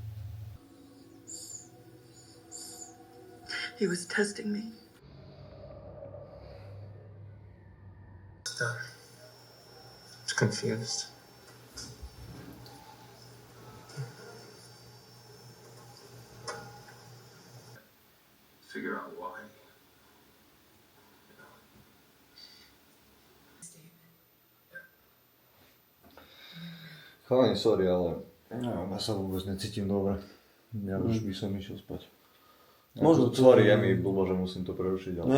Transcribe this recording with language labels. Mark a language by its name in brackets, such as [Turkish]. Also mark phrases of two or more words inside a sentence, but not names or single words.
[English] He was testing me. Just confused. Figure out why. [Slovak] Chalani, sorry, ale ja sa vôbec necítim dobre. Ja už by som išiel spať. Možno to... Sorry, je mi blbo, že musím to prerušiť, ale...